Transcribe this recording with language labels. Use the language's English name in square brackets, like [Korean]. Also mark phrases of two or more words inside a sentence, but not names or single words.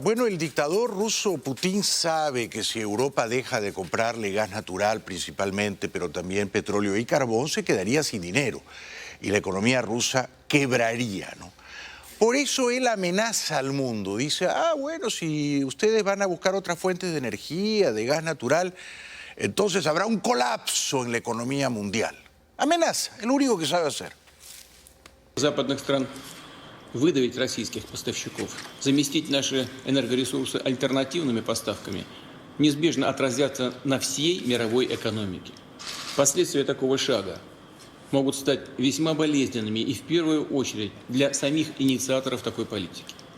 [Spanish] Bueno, el dictador ruso Putin sabe que si Europa deja de comprarle gas natural principalmente, pero también petróleo y carbón, se quedaría sin dinero y la economía rusa quebraría, ¿no? Por eso él amenaza al mundo. Dice, bueno, si ustedes van a buscar otras fuentes de energía, de gas natural, entonces habrá un colapso en la economía mundial. Amenaza, es lo único que sabe hacer. [Russian] Выдавить российских поставщиков, заместить наши энергоресурсы альтернативными поставками, неизбежно отразятся на всей мировой экономике. Последствия такого шага могут стать весьма болезненными и в первую очередь для самих инициаторов такой политики.